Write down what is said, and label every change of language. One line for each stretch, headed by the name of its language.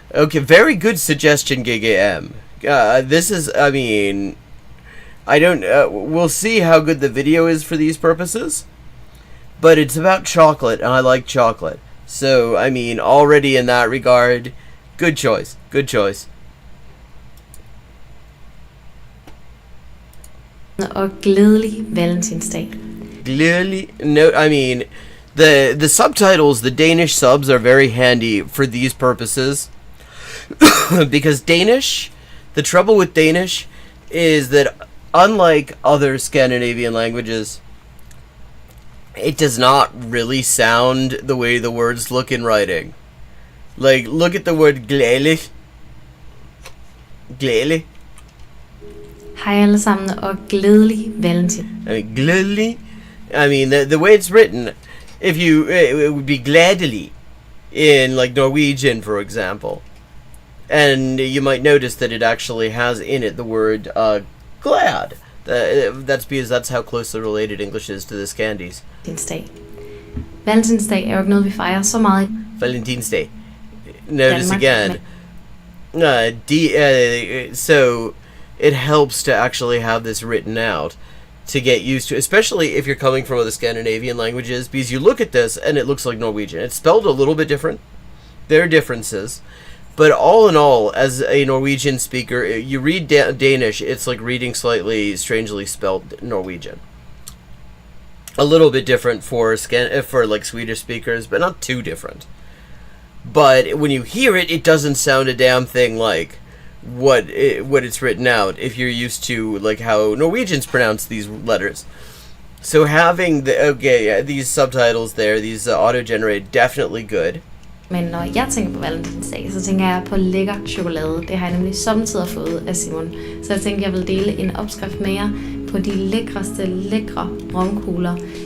English: Okay, very good suggestion, GGM. This is, I mean, I don't, we'll see how good the video is for these purposes, but it's about chocolate, and I like chocolate. So, I mean, already in that regard, good choice, good choice.
Danish: Og glædelig valentinsdag.
English: Clearly, no, I mean, the subtitles, the Danish subs are very handy for these purposes. Because Danish, the trouble with Danish is that unlike other Scandinavian languages, it does not really sound the way the words look in writing. Like, look at the word glædelig. Glædelig.
Danish: Hej alle sammen, og glædelig valentin.
English: I mean, glædelig. I mean, the way it's written, if you, it would be glædelig in, like, Norwegian, for example. And you might notice that it actually has in it the word glad. That's because that's how closely related English is to the Scandies.
Danish: Valentinsdag er jo ikke noget, vi fejrer så meget.
English: Valentine's Day. Notice Denmark, again, so it helps to actually have this written out to get used to, especially if you're coming from other Scandinavian languages, because you look at this and it looks like Norwegian. It's spelled a little bit different. There are differences. But all in all, as a Norwegian speaker, you read Danish, it's like reading slightly strangely spelled Norwegian. A little bit different for like Swedish speakers, but not too different. But when you hear it, it doesn't sound a damn thing like what it's written out if you're used to like how Norwegians pronounce these letters. So having these subtitles there, these auto-generated, definitely good.
Danish: Men når jeg tænker på valentinsdag, så tænker jeg på lækker chokolade. Det har jeg nemlig samtidig fået af Simon. Så jeg tænkte, jeg vil dele en opskrift med jer på de lækre romkugler.